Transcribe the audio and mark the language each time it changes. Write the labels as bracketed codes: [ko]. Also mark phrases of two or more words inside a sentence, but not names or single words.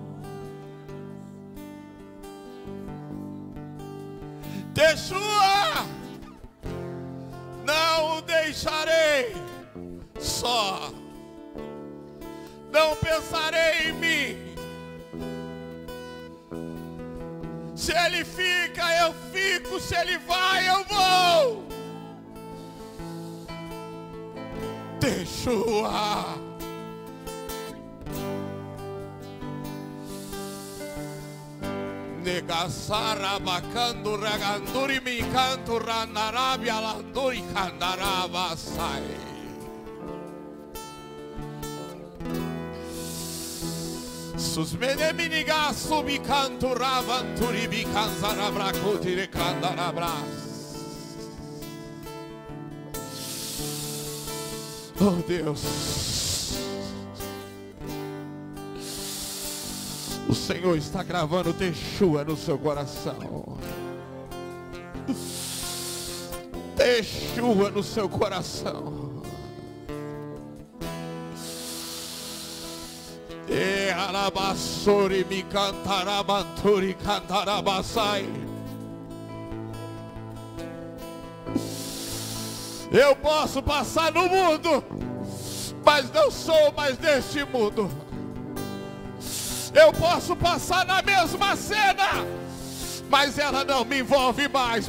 [pt] Teshua, não o deixarei só, não pensarei em mim. Se ele fica, eu fico, se ele vai, eu vou. Teshua, Negasara bakando raganduri mi canto ranarabia landuri kandaraba sai. Sus meneminiga subi canto ravanturi bi kanzarabra kutire kandarabras. Oh Deus. O Senhor está gravando Teshua no seu coração. Teshua no seu coração. E alabassori mi cantarabanturi cantarabasai. Eu posso passar no mundo, mas não sou mais deste mundo. Eu posso passar na mesma cena, mas ela não me envolve mais.